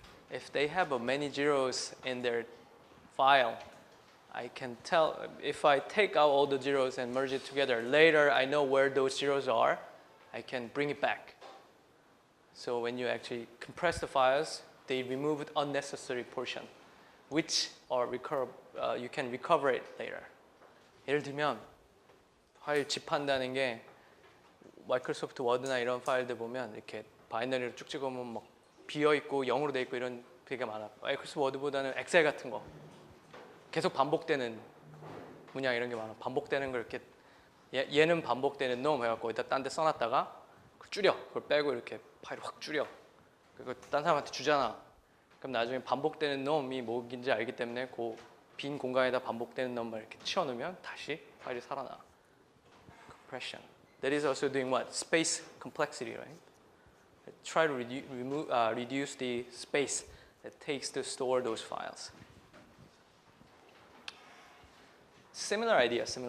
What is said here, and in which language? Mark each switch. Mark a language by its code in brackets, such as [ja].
[en] If they have many zeros in their file, I can tell, if I take out all the zeros and merge it together, later I know where those zeros are, I can bring it back. So when you actually compress the files, they remove unnecessary portion, which you can recover it later. [ko] 예를 들면 파일 집한다는 게 마이크로소프트 워드나 이런 파일들 보면 이렇게 바이너리로 쭉 찍으면 막 비어 있고 0으로 돼 있고 이런 되게 많아. 마이크로소프트 워드보다는 엑셀 같은 거 계속 반복되는 문양 이런 게 많아. 반복되는 걸 이렇게 얘는 반복되는 놈 해갖고 일단 딴 데 써놨다가 줄여. 그걸 빼고 이렇게 파일을 확 줄여. 그거 딴 사람한테 주잖아. 그럼 나중에 반복되는 놈이 뭐인지 알기 때문에 그 빈 공간에다 반복되는 놈만 이렇게 치워놓으면 다시 파일이 살아나. [en] Compression. That is also doing what? Space complexity, right? Try to reduce the space it takes to store those files. Similar idea.